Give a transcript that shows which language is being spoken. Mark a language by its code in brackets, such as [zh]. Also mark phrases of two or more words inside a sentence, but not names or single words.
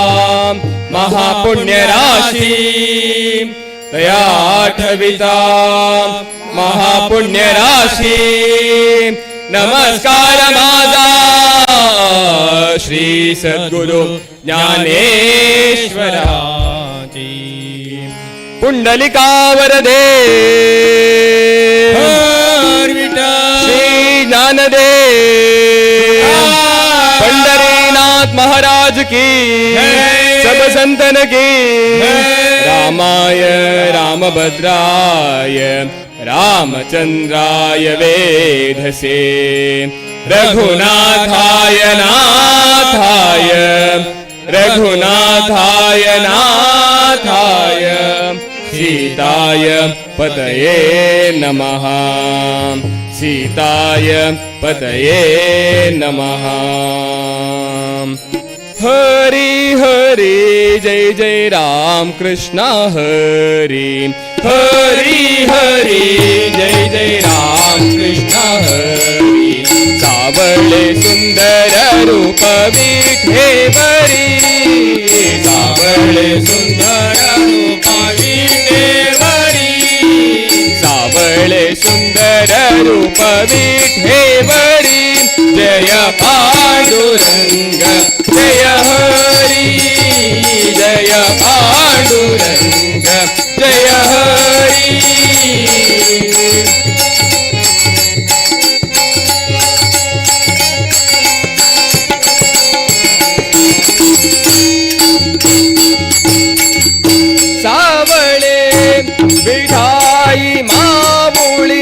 [mr] महापुण्यराशी तया आठविता महापुण्यराशी नमस्कार माझा श्री सद्गुरु ज्ञानेश्वराची [hi] पुंडलिका वरदे श्री ज्ञानदेव पंढरीनाथ महाराज की सब संतन की [sa] रामाय रामभद्राय रामचंद्राय वेधसे रघुनाथाय नाथाय रघुनाथाय नाथाय सीताय पतये नमः सीताय पतये नमः हरि [mr] हरि जय जय राम कृष्ण हरि हरि हरि जय जय राम कृष्ण हरि सावळे सुंदर रूप विठेवरी सावळे सुंदर रूप विठेवरी सावळे सुंदर रूप विठेवरी जय पांडुरंग जय हरी जय पांडुरंग जय हरी सावळे विठाई मामुळी